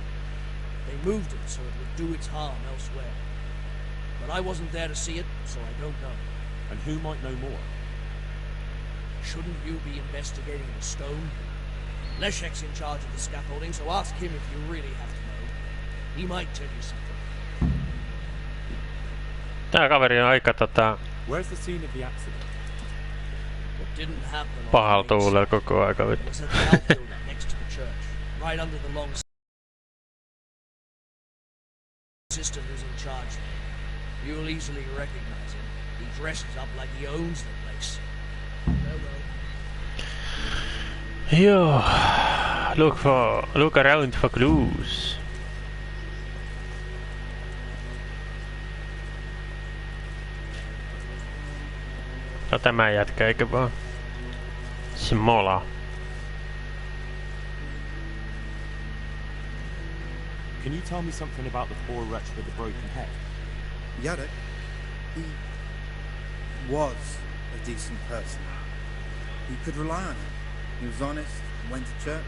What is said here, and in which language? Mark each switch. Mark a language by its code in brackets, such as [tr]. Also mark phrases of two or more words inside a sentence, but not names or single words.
[en] They moved it so it would do its harm elsewhere. But I wasn't there to see it, so I don't know. And who might know more? Shouldn't you be investigating the stone? Leszek's in charge of the scaffolding, so ask him if you really have to know. He might tell you something. [fi] Tää kaveri on aika [en] Where's the scene of the accident? What didn't happen on [fi] pahalla tuulella koko aika. [en] was at the outbuilding next to the church, right under the long sister who's in charge there. You'll easily recognize him. He dresses up like he owns the place. [fi] Joo. [en] Look around for clues. [fi] No tämä jätkä eikö vaan? Smola. [en] Can you tell me something about the poor wretch with the broken head? Yarek, he was a decent person. You could rely on him. He was honest, went to church.